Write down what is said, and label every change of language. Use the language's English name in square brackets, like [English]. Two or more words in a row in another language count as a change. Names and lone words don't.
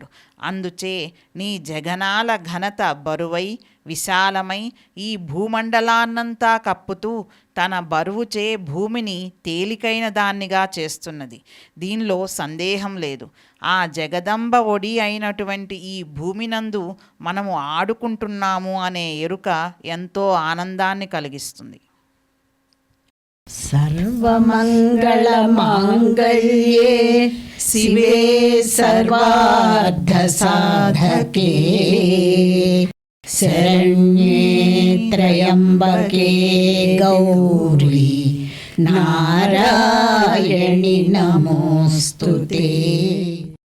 [Telugu] అందుచే నీ జగనాల ఘనత బరువై విశాలమై ఈ భూమండలాన్నంతా కప్పుతూ తన బరువుచే భూమిని తేలికైన దాన్నిగా చేస్తున్నది. దీనిలో సందేహం లేదు. ఆ జగదంబ ఒడి అయినటువంటి ఈ భూమినందు మనము ఆడుకుంటున్నాము అనే ఎరుక ఎంతో ఆనందాన్ని కలిగిస్తుంది. [Sanskrit] सर्वमङ्गलमाङ्गल्ये शिवे सर्वार्थसाधके शरण्ये त्र्यम्बके गौरी नारायणि नमोऽस्तुते।